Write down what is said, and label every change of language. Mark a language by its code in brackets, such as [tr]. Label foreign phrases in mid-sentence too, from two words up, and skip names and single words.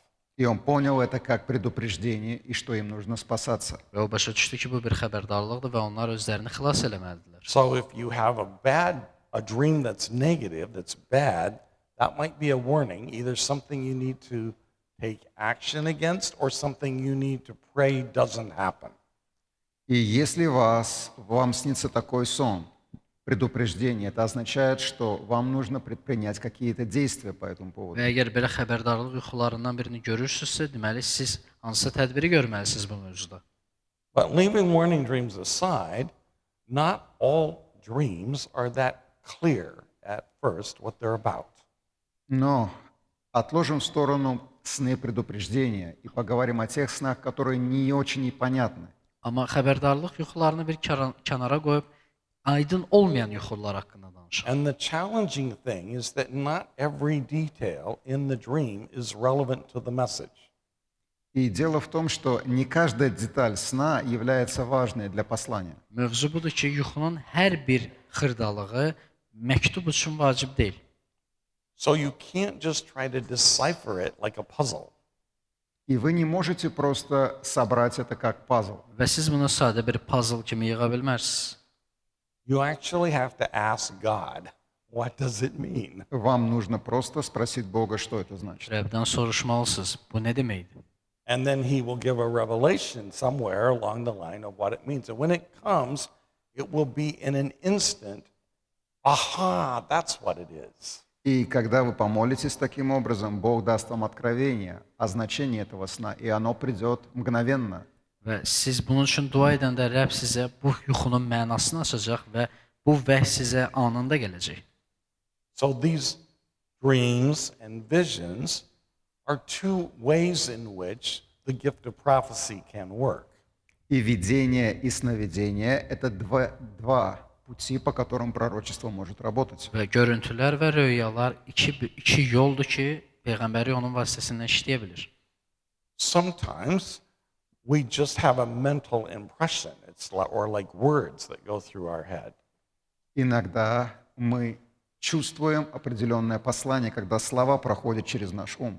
[ru] И он понял это как предупреждение, и что им нужно спасаться. [az] Və o başa düşdü ki, bu bir xəbərdarlıqdır və onlar özlərini xilas eləməlidirlər. [en] So if you have a dream that's negative, that's bad, that might be a warning, either something you need to take action against or something you need to pray doesn't happen. [ru] И если вам снится такой сон, предупреждение, это означает, что вам нужно предпринять какие-то действия по этому поводу. [az] Və əgər belə xəbərdarlıq yuxularından birini görürsünüzsə, deməli siz hansısa tədbiri görməlisiniz bu mövzuda. [en] But leaving warning dreams aside, not all dreams are that clear at first what they're about. [ru] Но отложим в сторону сны предупреждения и поговорим о тех снах, которые не очень понятны. [az] Amma xəbərdarlıq yuxularını bir kənara qoyub aydın olmayan yuxular haqqında danışaq. [en] And the challenging thing is that not every detail in the dream is relevant to the message. [ru] И дело в том, что не каждая деталь сна является важной для послания. [az] Mövzu budur ki, yuxunun hər bir xırdalığı məktub üçün vacib deyil. [en] So you can't just try to decipher it like a puzzle. [ru] И вы не можете просто собрать это как пазл. [az] Və siz bunu sadə bir puzzle kimi yığa bilmərsiniz. [en] You actually have to ask God, what does it mean? [ru] Вам нужно просто спросить Бога, что это значит. [az] Rəbdən soruşmalısınız, bu nə deməkdir? [en] And then he will give a revelation somewhere along the line of what it means. And when it comes, it will be in an instant, aha, that's what it is. [ru] И когда вы помолитесь таким образом, Бог даст вам откровение о значении этого сна, и оно придет мгновенно. [az] Və siz bunun üçün dua edəndə Rəbb sizə bu yuxunun mənasını açacaq və bu vəhy sizə anında gələcək. [en] So these dreams and visions are two ways in which the gift of prophecy can work. [ru] И видение, и сновидение – это два пути, по которым пророчество может работать. [az] Və görüntülər və röyalar iki yoldur ki, Peyğəmbəri onun vasitəsindən işləyə bilir. [en] Sometimes we just have a mental impression. It's like words that go through our head. [ru] Иногда мы чувствуем определенное послание, когда слова проходят через наш ум.